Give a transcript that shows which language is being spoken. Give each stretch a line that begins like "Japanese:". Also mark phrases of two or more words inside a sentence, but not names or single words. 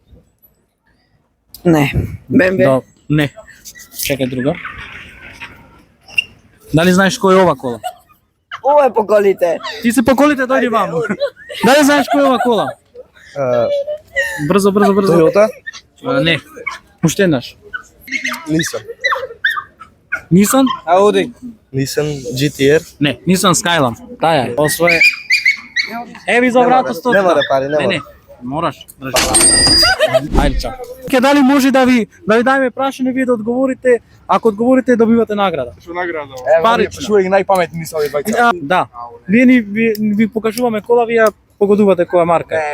Macedonian: Не. Бембе. Не. Чекај друга. Дали знаеш кој е ова кола? Ова е по колите. Ти се по колите, дојди ваму. Дали знаеш кој е ова кола? Брзо. Toyota? Не. Уште еднаш. Nissan. Nissan? Audi. Nissan GTR. Не, Nissan Skyline. Таја е. Освоje. Еви за врата 100. Нема да пари, нема. Не. Мораш. Ајде, чао. Ке дали може да ви дадеме прашање, вие да одговорите, ако одговорите добивате награда. Шо награда? Парично. Шо е најпаметни са овие двајца. Да. Вие ви покажуваме кола, вие погодувате која марка е.